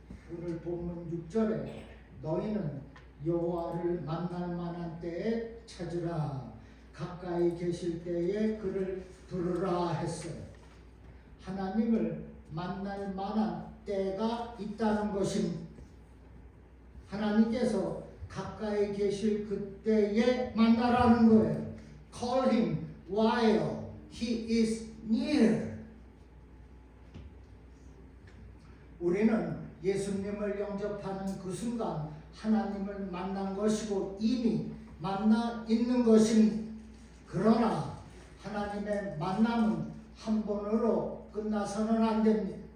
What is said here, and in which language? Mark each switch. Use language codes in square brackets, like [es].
[ko] 오늘 본문 6절에 너희는 여호와를 만날 만한 때에 찾으라 가까이 계실 때에 그를 부르라 했어요. 하나님을 만날 만한 때가 있다는 것입니다. 하나님께서 가까이 계실 그때에 만나라는 거예요. [en] Call him while he is near. [ko] 우리는 예수님을 영접하는 그 순간 하나님을 만난 것이고 이미 만나 있는 것입니다. 그러나 하나님의 만남은 한 번으로 끝나서는 안 됩니다.